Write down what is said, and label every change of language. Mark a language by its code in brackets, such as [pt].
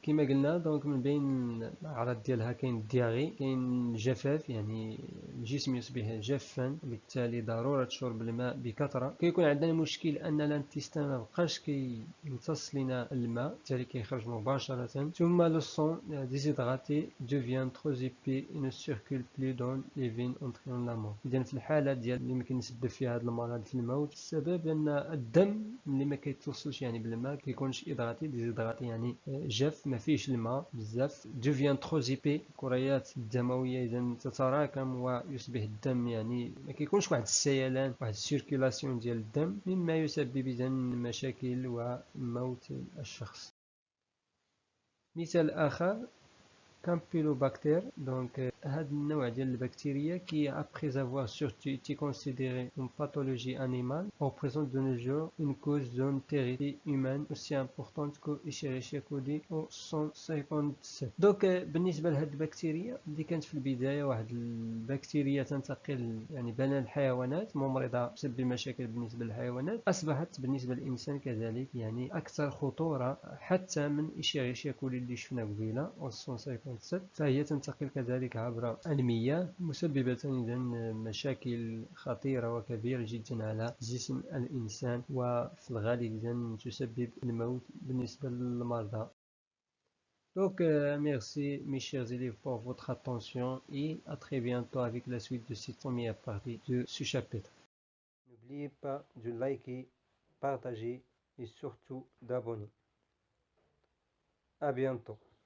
[ar] كما قلنا دونك من بين الاعراض ديالها كاين الدياغي، كاين الجفاف، يعني الجسم يصبح جافا، بالتالي ضروره شرب الماء بكثره. كيكون عندنا مشكل ان الانتيستان ما بقاش كيمتص لنا الماء، بالتالي كيخرج مباشره. [fr] ثم لو سون déshydraté devient trop épais et ne circule plus dans les veines entraînant la mort. [ar] إذا في الحالة ديال اللي ممكن نسبب فيها هذا المرض في الموت، السبب أن الدم اللي ما كيتوصلش يعني بالماء كيكونش إدغاتي، ديزيدغاتي يعني جاف ما فيهش الماء بزاف. [fr] devient trop épais، [ar] الكريات الدموية إذا تتراكم ويصبح الدم يعني ما كيكونش واحد السيلان، واحد السيركيلاسيون ديال الدم، مما يسبب إذا مشاكل وموت الشخص. مثال آخر كامبيلوباكتير، دونك هذا النوع ديال البكتيريا [fr] qui après avoir surtout été considéré une pathologie animale représente de nos jours une cause d'entérité humaine aussi importante que Escherichia coli au 157. [ar] دونك بالنسبة لهذه البكتيريا اللي كانت في البداية واحد البكتيريا تنتقل يعني بين الحيوانات ممرضة تسبب مشاكل بالنسبة للحيوانات، أصبحت بالنسبة للإنسان كذلك يعني أكثر خطورة حتى من Escherichia coli اللي شفنا قبيلة au 157. فهي تنتقل كذلك عبر المياه، مسببة إذا مشاكل خطيرة وكبيرة جدا على جسم الإنسان، وفي الغالب إذا تسبب الموت بالنسبة للمرضى. [fr] Donc merci mes chers élèves pour votre attention et à très bientôt avec la suite de cette première partie de ce chapitre. N'oubliez pas de liker, partager et surtout d'abonner. À bientôt.